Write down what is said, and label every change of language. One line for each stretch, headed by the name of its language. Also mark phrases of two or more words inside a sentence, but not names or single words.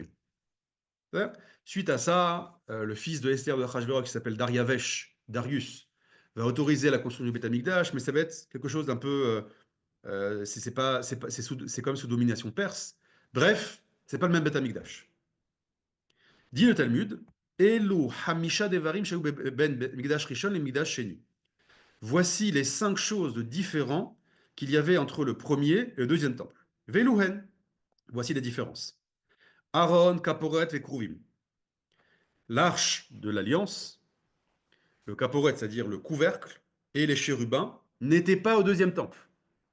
French: Suite à ça, le fils de Esther de Ahashverosh, qui s'appelle Darius, va autoriser la construction du Beth Amikdash, mais ça va être quelque chose d'un peu c'est comme sous domination perse. Bref, c'est pas le même Beth Amikdash. Dit le Talmud,
Hebrew: אלו חמשה דברים שהיו בין מקדש ראשון את מקדש שני.
French: Voici les 5 choses de différents qu'il y avait entre le premier et le deuxième temple. Veluhen. Voici les différences. Aaron, Kaporet et Kruvim. L'arche de l'alliance, le Kaporet, c'est-à-dire le couvercle, et les chérubins, n'étaient pas au deuxième temple.